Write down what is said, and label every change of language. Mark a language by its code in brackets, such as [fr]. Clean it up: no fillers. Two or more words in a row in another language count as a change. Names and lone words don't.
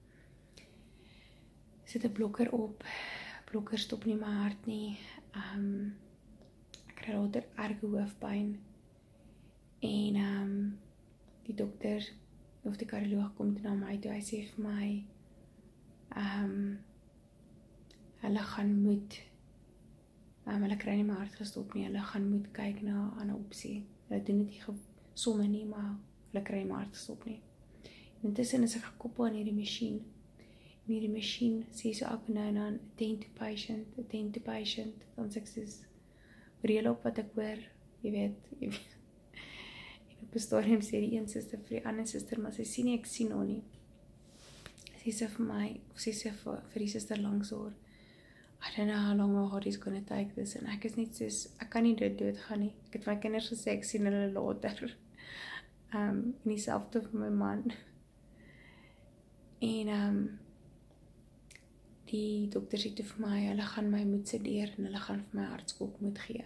[af] Sit 'n blokker op, blokker stop nie my hart nie, ek kry later erge hoofpyn, en die dokter, of die kardioloog kom toe na my toe, hy sê vir my, hulle gaan moet, hulle kry nie my hart gestop nie, hulle gaan moet kyk na 'n ander opsie. Hulle doen dit nie somme nie, maar hulle kry nie my hart gestop nie. En intussen is ek gekoppel aan hierdie masjien. En hierdie masjien sê so elke nou en dan, [en] attend to patient, [af] dan sê ek soos, reël op wat ek hoor, jy weet. En op 'n stadium sê die een suster vir die ander suster, maar sy sien nie, ek sien haar nie. Sy sê vir my, of sy sê vir die suster langs haar, [en] I don't know how long my heart is gonna take this, [af] en ek is net soos, ek kan nie dood gaan nie. Ek het my kinders gesê, ek sien hulle later. En dieselfde vir my man. En die dokter sê toe vir my, hulle gaan my moet sedeer, en hulle gaan vir my hartskok moet gee.